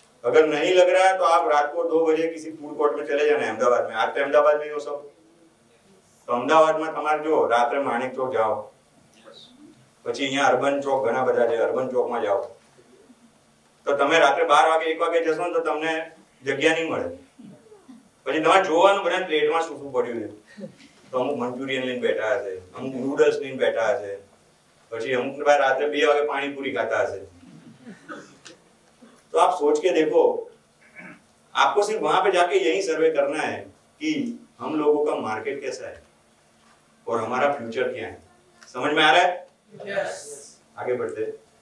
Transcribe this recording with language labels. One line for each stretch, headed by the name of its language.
Hindi: अगर नहीं लग रहा है तो आप रात को 2 बजे किसी फूड कोर्ट में चले जाना है अहमदाबाद में.
Gujarati: आज तो अहमदाबाद में हो सब, तो अहमदाबाद में તમારે જો રાત્રે માણેક ચોક જાઓ, પછી અહીંયા અર્બન ચોક ઘણા બધા છે, અર્બન ચોકમાં જાઓ તો તમે રાત્રે 12 વાગે 1 વાગે જશો ને તો તમને જગ્યા નહીં મળે. પછી તમારે જોવાનું બધા પ્લેટમાં શું શું પડ્યું છે. તો અમુક મંચુરિયન લઈને બેઠા હશે, અમુક નૂડલ્સ લઈને બેઠા હશે, પછી અમુક રાત્રે 2 વાગે પાણીપુરી खाता હશે.
Hindi: तो आप सोच के देखो, आपको सिर्फ वहां पे जाके यही सर्वे करना है कि हम लोगों का मार्केट कैसा है और हमारा फ्यूचर क्या है. समझ में आ रहा है?
English: yes.
Hindi: आगे बढ़ते.